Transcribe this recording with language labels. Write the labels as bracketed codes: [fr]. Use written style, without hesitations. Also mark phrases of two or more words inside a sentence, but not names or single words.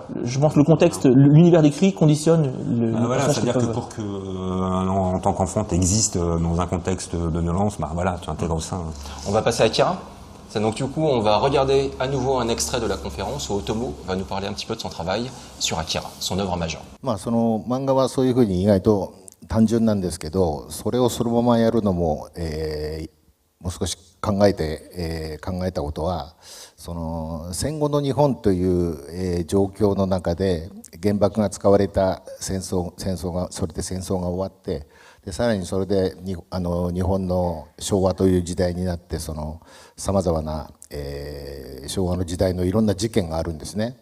[fr] Je pense que le contexte, l'univers décrit conditionne le voilà, c'est-à-dire que pour que, en tant qu'enfant, t'existes dans un contexte de violence, voilà, tu intègres ça. On va passer à Akira. Donc du coup, on va regarder à nouveau un extrait de la conférence où Otomo va nous parler un petit peu de son travail sur Akira, son œuvre majeure. [ja] その漫画はそういうふうに意外と単純なんですけど、それをそのままやるのも、もう少し考えたことは、その戦後の日本という、状況の中で原爆が使われたそれで戦争が終わって、でさらにそれで日本の昭和という時代になって、そのさまざまな、昭和の時代のいろんな事件があるんですね。